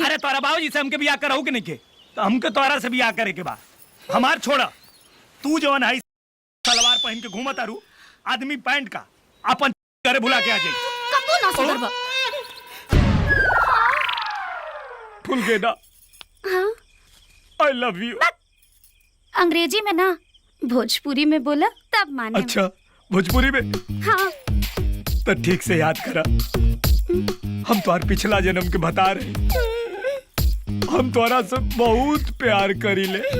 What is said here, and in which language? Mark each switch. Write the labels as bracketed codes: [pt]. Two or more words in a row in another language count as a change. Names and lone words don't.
[bho] अरे तोरा बाबूजी से हमके बियाह कराऊ कि नहीं के? तो हमके तोरा से बियाह करे के बा। हमार छोड़ा, तू जवन है सलवार पहन के घूमत आरू, आदमी पैंट का अपन घरे भुला के आ जाई। कबू ना सुधरबा। फुलगेना, [en] I love you। [bho] अंग्रेजी में ना, भोजपुरी में बोला तब माने। अच्छा, भोजपुरी में? हाँ। तो ठीक से याद करा, हम तुम्हार पिछला जन्म के बता रहे, हम तुम्हारा से बहुत प्यार करी ले।